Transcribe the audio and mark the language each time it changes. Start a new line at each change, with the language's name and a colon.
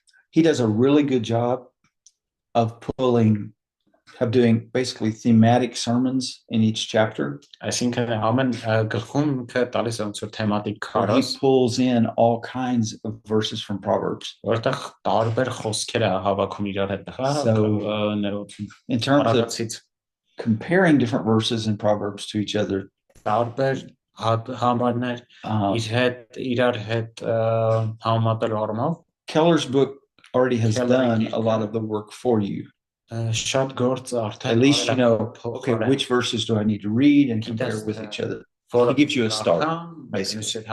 English: he does a really good job of pulling of doing basically thematic sermons in each chapter.
Armenian: Այսինքն ամեն գլխում ինքը տալիս է ոնց որ թեմատիկ
English: He
Armenian: քարոզ,
English: pulls in all kinds of verses from Proverbs.
Armenian: որտեղ տարբեր խոսքեր է հավաքում իրար հետ, ներողություն,
English: In terms of comparing different verses in Proverbs to each other,
Armenian: տարբեր համարներ իրար հետ համատելու առումով,
English: Keller's book already has done a lot of the work for you.
Armenian: շատ գործ արդեն
English: At least you know, okay, which verses do I need to read and compare with each other. He gives you a start, basically.